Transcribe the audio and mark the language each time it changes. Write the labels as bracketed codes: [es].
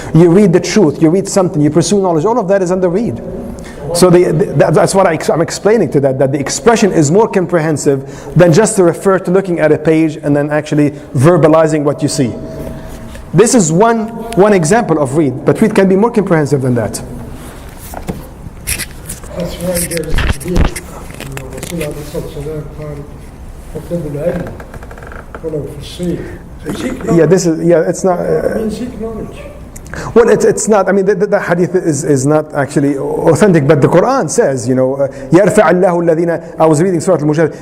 [en] You read the truth, you read something, you pursue knowledge. All of that is under read. So that's what I'm explaining to that the expression is more comprehensive than just to refer to looking at a page and then actually verbalizing what you see. This is one example of read, but read can be more comprehensive than that. That's why there's [ar] الرسول عليه الصلاة والسلام قال اطلبوا العلم ولو في الصين. [en] It's not. Seek knowledge. Well, it's not. I mean, the hadith is not actually authentic, but the Quran says, you know, يرفع الله الذين. I was reading Surah Al-Mujadala.